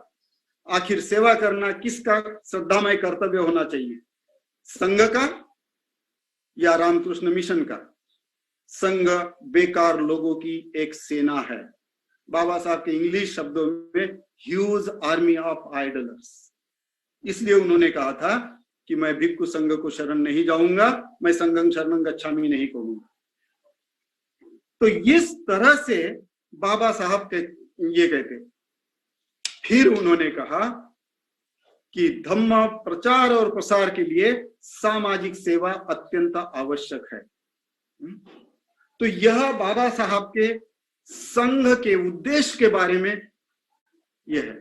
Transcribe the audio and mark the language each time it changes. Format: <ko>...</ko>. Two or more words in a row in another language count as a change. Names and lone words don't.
<hi>आखिर सेवा करना किसका श्रद्धामय कर्तव्य होना चाहिए, संघ का या रामकृष्ण मिशन का? संघ बेकार लोगों की एक सेना है। बाबा साहब के इंग्लिश शब्दों में</hi> <en>huge army of idlers.</en> <hi>इसलिए उन्होंने कहा था कि मैं भिक्षु संघ को शरण नहीं जाऊंगा, मैं</hi> <pi>संघं शरणं गच्छामि</pi> <hi>नहीं कहूंगा। तो इस तरह से बाबा साहब ये कहते। फिर उन्होंने कहा कि धम्म प्रचार और प्रसार के लिए सामाजिक सेवा अत्यंत आवश्यक है। तो यह बाबा साहब के संघ के उद्देश्य के बारे में यह है।</hi>